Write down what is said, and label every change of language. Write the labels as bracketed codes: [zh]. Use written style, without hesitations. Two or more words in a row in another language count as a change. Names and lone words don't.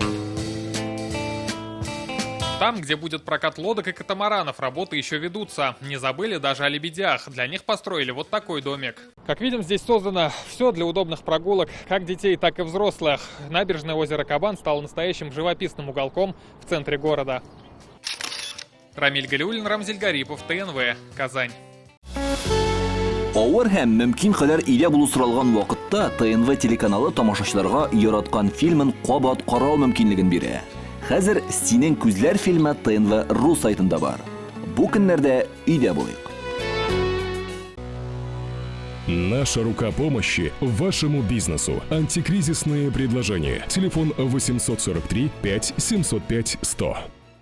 [ru] Там, где будет прокат лодок и катамаранов, работы еще ведутся. Не забыли даже о лебедях. Для них построили вот такой домик. Как видим, здесь создано все для удобных прогулок как детей, так и взрослых. Набережное озеро Кабан стало настоящим живописным уголком в центре города. Рамиль Галиуллин, Рамзиль Гарипов, ТНВ, Казань. [tt] Авыр һәм мөмкин кадәр илә булу соралган вакытта ТНВ телеканалы тамашачыларга яраткан фильмын кабат карау мөмкинлеген бирә. Хәзер «Синең күзләр» фильмы ТНВ.ру сайтында бар. Бу көннәрдә өйдә булыйк. [ru] Наша рука помощи вашему бизнесу. Антикризисные предложения. Телефон 843 5 705 100.